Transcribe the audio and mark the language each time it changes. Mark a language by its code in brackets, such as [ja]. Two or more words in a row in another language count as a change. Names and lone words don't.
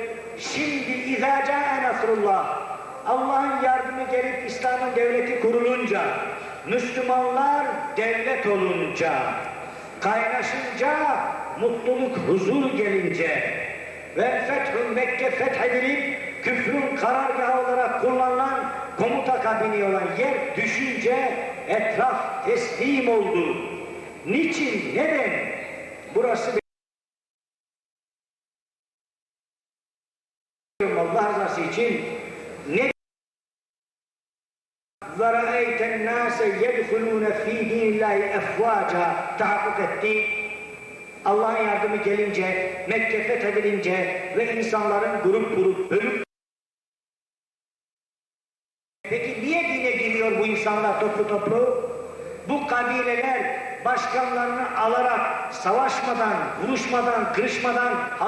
[tr] Şimdi [ar] إذا جاء نصر الله. [tr] Allah'ın yardımı gelip İslam'ın devleti kurulunca, Müslümanlar devlet olunca, kaynaşınca, mutluluk, huzur gelince ve fethün Mekke fethedilip küfrün karargahı olarak kullanılan komuta kabini olan yer düşünce etraf teslim oldu. Niçin? Neden? Burası Allah rızası için ne [ar] وَرَأَيْتَ النَّاسَ يَدْخُلُونَ ف۪ي دِينِ اللّٰهِ اَفْوَاجًا [tr] tahakkuk etti. Allah'ın yardımı gelince, Mekke fethedilince ve insanların grup grup bölüp, peki niye dine giriyor bu insanlar toplu toplu? Bu kabileler başkanlarını alarak savaşmadan, vuruşmadan, kırışmadan Hz.